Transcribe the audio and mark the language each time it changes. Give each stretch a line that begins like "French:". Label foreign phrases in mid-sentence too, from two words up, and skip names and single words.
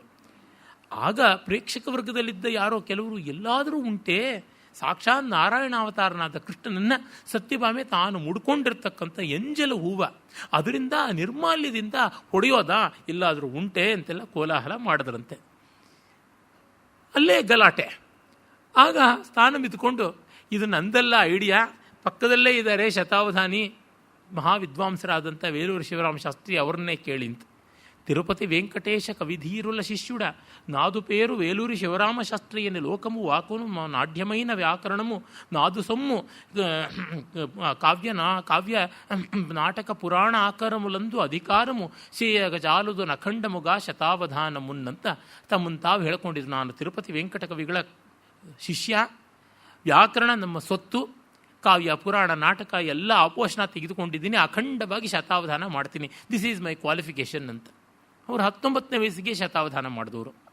Kannada: ಆಗ ಪ್ರೇಕ್ಷಕ ವರ್ಗದಲ್ಲಿದ್ದ ಯಾರೋ ಕೆಲವರು ಎಲ್ಲಾದರೂ ಉಂಟೆ, ಸಾಕ್ಷಾತ್ ನಾರಾಯಣಾವತಾರನಾದ ಕೃಷ್ಣನನ್ನು ಸತ್ಯಭಾಮೆ ತಾನು ಮುಡ್ಕೊಂಡಿರ್ತಕ್ಕಂಥ ಎಂಜಲ ಹೂವ, ಅದರಿಂದ ನಿರ್ಮಾಲ್ಯದಿಂದ ಹೊಡೆಯೋದಾ ಎಲ್ಲಾದರೂ ಉಂಟೆ ಅಂತೆಲ್ಲ ಕೋಲಾಹಲ ಮಾಡಿದ್ರಂತೆ. ಅಲ್ಲೇ ಗಲಾಟೆ. ಆಗ ಸ್ಥಾನ ಬಿದ್ದುಕೊಂಡು ಇದು ನಂದಲ್ಲ ಐಡಿಯಾ, ಪಕ್ಕದಲ್ಲೇ ಇದ್ದಾರೆ ಶತಾವಧಾನಿ ಮಹಾವಿದ್ವಾಂಸರಾದಂಥ ವೇಲೂರು ಶಿವರಾಮ ಶಾಸ್ತ್ರಿ ಅವ್ರನ್ನೇ ಕೇಳಿಂತ.
Telugu: తిరుపతి వెంకటేశ కవిధీరుల శిష్యుడ నాదు పేరు వేలూరి శివరామ శాస్త్రి అని లోకము వాకును నాడ్యమైన వ్యాకరణము నాదు సొమ్ము కావ్య నాటక పురాణ ఆకారములందు అధికారము చేయగజాలుದು ನಖಂಡಮುಗ ಶತಾವಧಾನముನ್ನಂತ
Kannada: ತಮ್ಮನ್ನು ತಾವು ಹೇಳ್ಕೊಂಡಿದ್ರು. ನಾನು ತಿರುಪತಿ ವೆಂಕಟ ಕವಿಗಳ ಶಿಷ್ಯ, ವ್ಯಾಕರಣ ನಮ್ಮ ಸೊತ್ತು, ಕಾವ್ಯ ಪುರಾಣ ನಾಟಕ ಎಲ್ಲ ಆಪೋಷಣ ತೆಗೆದುಕೊಂಡಿದ್ದೀನಿ, ಅಖಂಡವಾಗಿ ಶತಾವಧಾನ ಮಾಡ್ತೀನಿ,
English: This is my qualification
Kannada: ಅಂತ. ಅವರು 19ನೇ ವಯಸ್ಸಿಗೆ ಶತಾವಧಾನ ಮಾಡಿದವರು.